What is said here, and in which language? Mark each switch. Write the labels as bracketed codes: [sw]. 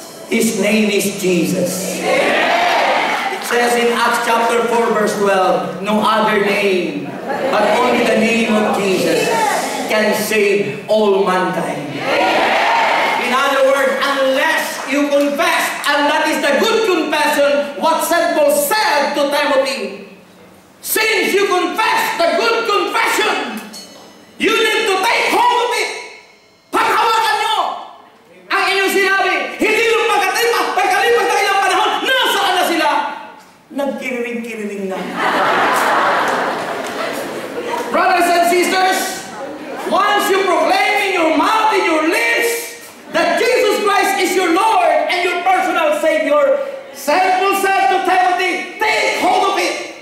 [en] His name is Jesus. It says in Acts chapter 4 verse 12, no other name, but only the name of Jesus can save all mankind. In other words, unless you confess, and that is the good confession, what St. Paul said to Timothy, since you confess the good confession, you need to take hold of it. [tl] Paghawakan nyo ang inyong sinabi. Hindi yung pagkalipas na ilang panahon, nasaan na sila? Nagkiriring-kiriring na. [en] Brothers and sisters, once you proclaim in your mouth, in your lips, that Jesus Christ is your Lord and your personal Savior, St. Paul said to Timothy, take hold of it.